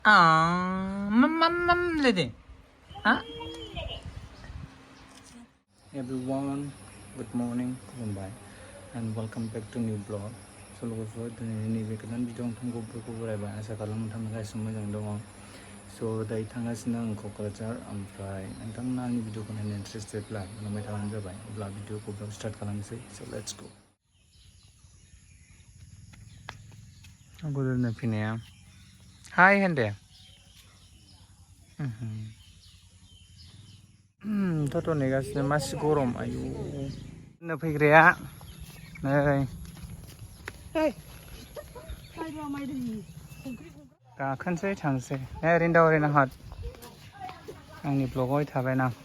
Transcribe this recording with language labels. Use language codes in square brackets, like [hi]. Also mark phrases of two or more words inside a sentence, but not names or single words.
[en] Lady. Huh? Everyone, good morning, Mumbai, and welcome back to new vlog. [brx] So logoफोर दिनैनि नैबे गोदान भिडिअ नोंथांखौ बरायबाय आसा खालामो नोंथांमोना गासिबो मोजां दङ। So दायो थांगासिनो आं क'क्राझार ओमफ्राय नोंथांमोना आंनि भिडिअखौ नायनो इन्टारेस्टेडब्ला बुंलांबाय थाबानो जाबाय। अब्ला भिडिअखौ [en] vlog start [brx] खालामनोसै। [en] So let's go. [brx] बोदोनो फैनाया हाय हेन्दे थ' नेगासिनो मासि गरम आयु नो फैग्राया नै गाखोनोसै थांसै नै रिन्दा ओरैनो हट आंनि ब्लगावहाय थाबायना